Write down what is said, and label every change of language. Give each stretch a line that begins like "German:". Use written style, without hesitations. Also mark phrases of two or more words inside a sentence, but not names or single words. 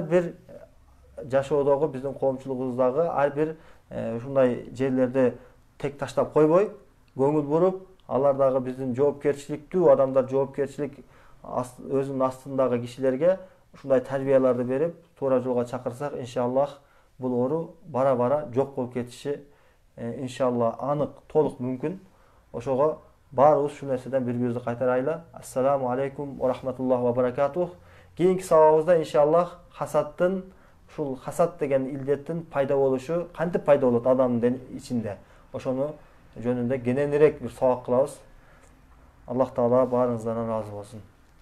Kyrgyz: бир жашоодогу биздин коомчулугубуздагы ар бир ушундай жерлерди тек таштап койбой, көңүл буруп, алар дагы биздин жоопкерчиликтүү адамдар, жоопкерчилик өзүнүн астындагы кишилерге ушундай тарбияларды берип, туура жолго чакырсак, иншаллах бул оору бара-бара жок болуп кетиши иншалла анык, толук мүмкүн. Ошого баарыбыз ушул нерседен бири-бирибизди кайтарайлы.
Arabic: السلام عليكم ورحمة الله وبركاته.
Kyrgyz: Кийинки сабагыбызда иншаллах ушул хасад деген илдеттин пайда болушу, кантип пайда болот адамдын ичинде, ошону жөнүндө кененирээк бир сабак кылабыз. Аллах Таала баарыңыздан ыраазы болсун.